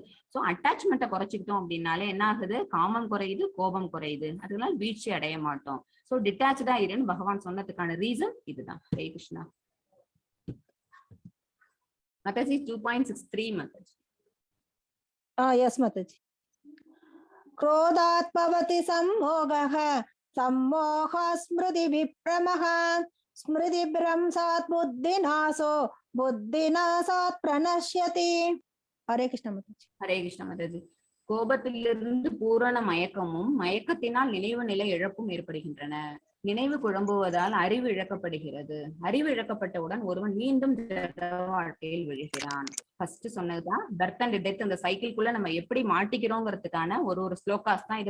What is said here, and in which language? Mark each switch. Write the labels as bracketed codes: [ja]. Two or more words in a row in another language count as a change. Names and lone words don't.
[ta] சோ அட்டாச்மெண்ட்டை குறைச்சிக்கிட்டோம் அப்படின்னாலே என்ன ஆகுது, காமம் குறையுது, கோபம் குறையுது, அதனால வீழ்ச்சி அடைய மாட்டோம். சோ டிட்டாச்சா இருன்னு பகவான் சொன்னதுக்கான ரீசன் இதுதான். ஹரே கிருஷ்ணா. மாதாஜி 2.63. மாதாஜி. எஸ் மாதாஜி. [sa] क्रोधात् भवति सम्मोहः सम्मोह स्मृति विभ्रमः स्मृतिभ्रंशात् बुद्धिनाशो बुद्धिनाशात् प्रणश्यति. हरे कृष्ण माताजी. [ta] ஹரே கிருஷ்ண மாதாஜி. கோபத்திலிருந்து பூரண மயக்கமும் மயக்கத்தினால் நினைவு நிலை இழப்பும் ஏற்படுகின்றன. நினைவு குழம்புவதால் அறிவு இழக்கப்படுகிறது. அறிவு இழக்கப்பட்டவுடன் ஒருவன் மீண்டும் வாழ்க்கையில் விழுகிறான். ஃபர்ஸ்ட் சொன்னதுதான் [en] birth and death, [ta] அந்த சைக்கிள்குள்ள நம்ம எப்படி மாட்டிக்கிறோங்கிறதுக்கான ஒரு ஸ்லோகாஸ் தான் இது.